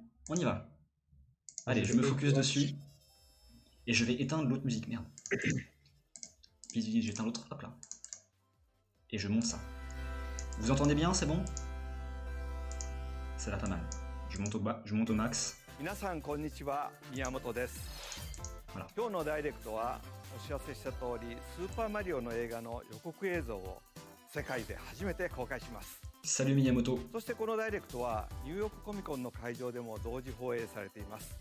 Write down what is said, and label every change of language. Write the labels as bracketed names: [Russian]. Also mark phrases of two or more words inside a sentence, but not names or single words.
[French] On y va. Allez, je me focus dessus. Et je vais éteindre l'autre musique, merde. Vite, vite, j'éteins l'autre, hop là. Et je monte ça. Vous entendez bien, c'est bon? Ça va pas mal. Je monte au bas, je monte au max. [Japanese] 皆さんこんにちは、宮本です。ほら今日のダイレクトはお知らせした通り、スーパーマリオの映画の予告映像を世界で初めて公開します。 [French] Salut Miyamoto. [Japanese] そしてこのダイレクトはニューヨークコミコンの会場でも同時放映されています。